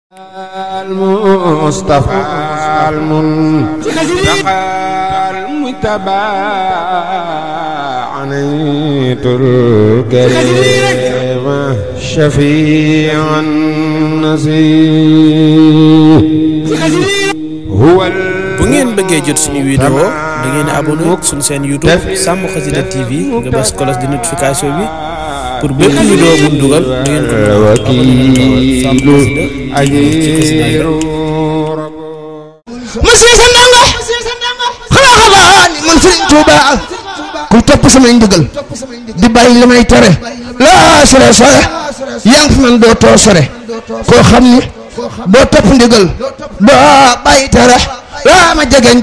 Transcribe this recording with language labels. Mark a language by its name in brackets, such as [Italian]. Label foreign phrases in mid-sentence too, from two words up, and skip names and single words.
[Arabic] المصطفى المنتقى المجتبى عنيت الكريم شفيع النسيم هو [Wolof] bu ngeen bëggee jot suñu vidéo da ngeen abonné suñu chaîne YouTube Sàmm Xasida TV nga bës [French] cloche de notification [Wolof] bi pour bépp vidéo bu ñu dugal da ngeen ko man si sa ndongo xanaa ni man Sëriñ Tuuba ku topp samay ndigal di bàyyi li may tere laa sore sore yaa ngi fi man doo too sore koo xam ni doo topp ndigal doo bàyyi tere laa ma jegeñ